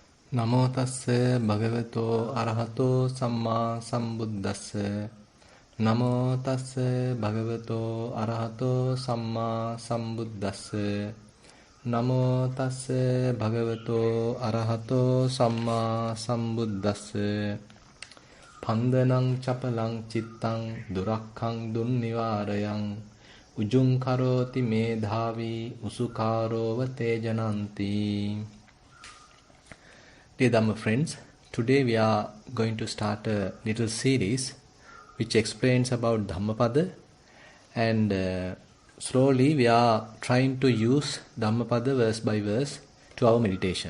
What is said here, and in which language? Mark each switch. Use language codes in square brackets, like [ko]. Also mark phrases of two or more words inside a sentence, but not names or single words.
[pi] නමෝ තස්ස භගවතෝ අරහතෝ සම්මා සම්බුද්දස්ස නමෝ තස්ස භගවතෝ අරහතෝ සම්මා සම්බුද්දස්ස නමෝ තස්ස භගවතෝ අරහතෝ සම්මා සම්බුද්දස්ස පන්දනං චපලං චිත්තං දුරක්ඛං දුන්නිවාරයං උජුං කරෝති මේධාවි උසුකාරෝව තේජනಂತಿ. [en] Dear Dhamma friends, today we are going to start a little series which explains about Dhammapada, and slowly we are trying to use Dhammapada verse by verse to our meditation.